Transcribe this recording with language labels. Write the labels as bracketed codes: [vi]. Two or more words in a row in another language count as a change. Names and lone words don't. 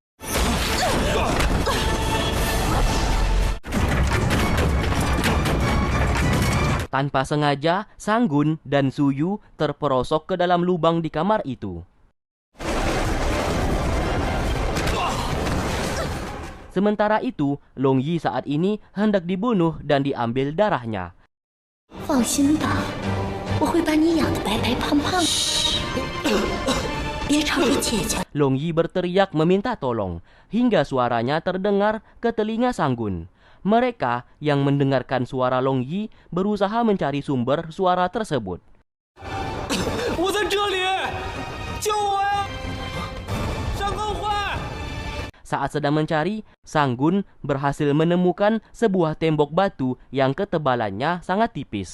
[id] Tanpa sengaja, Sanggun dan Suyu terperosok ke dalam lubang di kamar itu. Sementara itu, Long Yi saat ini hendak dibunuh dan diambil darahnya. [zh] 放心吧，我会把你养得白白胖胖的。别吵着姐姐。 [id] Long Yi berteriak meminta tolong, hingga suaranya terdengar ke telinga Sanggun. Mereka yang mendengarkan suara Long Yi berusaha mencari sumber suara tersebut. Saat sedang mencari, Sanggun berhasil menemukan sebuah tembok batu yang ketebalannya sangat tipis.